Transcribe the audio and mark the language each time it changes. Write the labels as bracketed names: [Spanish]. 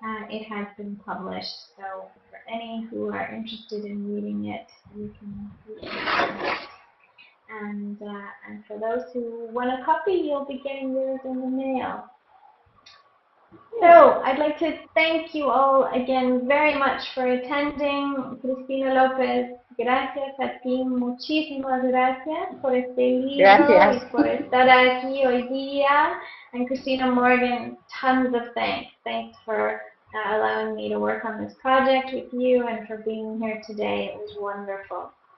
[English] It has been published, so for any who are interested in reading it, you can read it. And for those who want a copy, you'll be getting yours in the mail. So I'd like to thank you all again very much for attending. [Spanish] Cristina López, gracias a ti, muchísimas gracias por este libro y por estar aquí hoy día. [English] And Cristina Morgan, tons of thanks. Thanks for allowing me to work on this project with you and for being here today. It was wonderful.